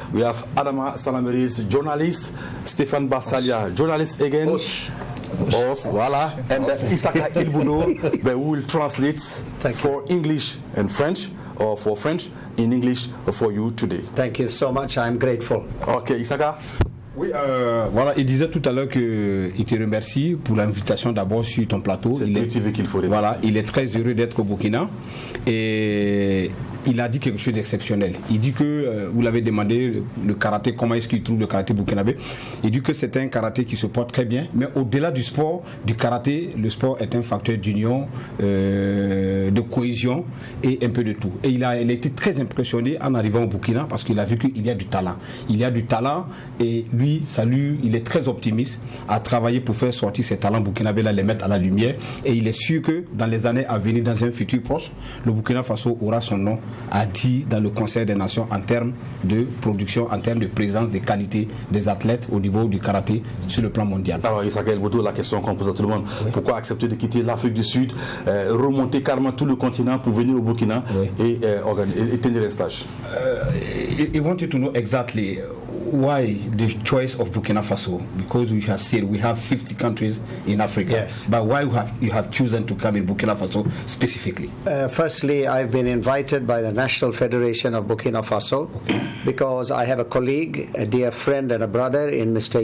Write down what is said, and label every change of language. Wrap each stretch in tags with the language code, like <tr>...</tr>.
<en>We have Adama Salameris, journalist, Stéphane Bassalia, journalist again. Os, voilà. And Isaka Ilbudo, we will translate for English and French, or for French in English for you today. Thank you so much. I'm grateful. Okay, Isaka.</en> <fr>Oui, voilà, il disait tout à l'heure qu'il te remercie pour l'invitation d'abord sur ton plateau. C'est TV qu'il faut remercier. Voilà, il est très heureux d'être au Burkina et il a dit quelque chose d'exceptionnel. Il dit que, vous l'avez demandé, le karaté, comment est-ce qu'il trouve le karaté burkinabé. Il dit que c'est un karaté qui se porte très bien, mais au-delà du sport, du karaté, le sport est un facteur d'union, de cohésion et un peu de tout. Et il a été très impressionné en arrivant au Burkina parce qu'il a vu qu'il y a du talent. Il y a du talent et lui, il est très optimiste à travailler pour faire sortir ces talents burkinabés, là, les mettre à la lumière. Et il est sûr que dans les années à venir, dans un futur proche, le Burkina Faso aura son nom a dit dans le Conseil des Nations en termes de production, en termes de présence, de qualité des athlètes au niveau du karaté sur le plan mondial. Alors Isaka Elboto, la question qu'on pose à tout le monde, pourquoi accepter de quitter l'Afrique du Sud, remonter carrément tout le continent pour venir au Burkina et tenir les stages?</fr> <en>I wanted to know exactly why the choice of Burkina Faso, because we have said we have 50 countries in Africa. Yes. But why you have chosen to come in Burkina Faso specifically? Firstly, I've been invited by the National Federation of Burkina Faso because I have a colleague, a dear friend and a brother in Mr.</en>